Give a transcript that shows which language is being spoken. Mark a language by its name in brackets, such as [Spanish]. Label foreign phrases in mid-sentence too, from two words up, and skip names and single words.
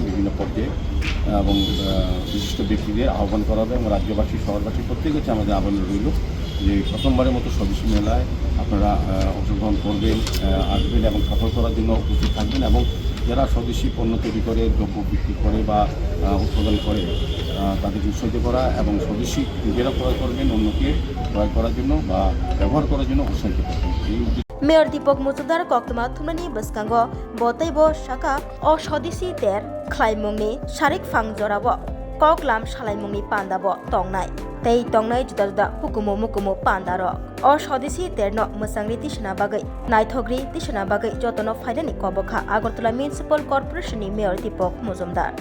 [Bangla] বিভিন্ন পর্যায়ে এবং বিশিষ্ট ব্যক্তিদের আহ্বান করা হবে এবং রাজ্যবাসী শহরবাসী প্রত্যেক হচ্ছে আমাদের আহ্বান রইল যে প্রথমবারের মতো স্বদেশী মেলায় আপনারা অংশগ্রহণ করবেন, আসবেন এবং সফল করার জন্য উপস্থিত থাকবেন এবং যারা স্বদেশী পণ্য তৈরি করে, দ্রব্য বিক্রি করে বা উৎপাদন করে তাদেরকে উৎসাহিত করা এবং স্বদেশী নিজেরা ক্রয় করবেন, অন্যকে ক্রয় করার জন্য বা ব্যবহার করার জন্য উৎসাহিত করবেন। এই [Kok Borok] মেয়র দীপক মজুমদার কক্তমা থুমনানি বসকাঙ্গ বতাইব শাখা অ স্বদেশী তের খ্লাইমুংনি সারিক ফাং জরাব ককলাম সালাইমুংনি পান্দাব তংনাই tei tongnai juda juda hukumu mukumu pandaro o swadesi terno musangri tisna bagai naithogri tisna bagai jotono faidani kobokha Agartala Municipal Corporation ni Mayor Dipok Mujumdar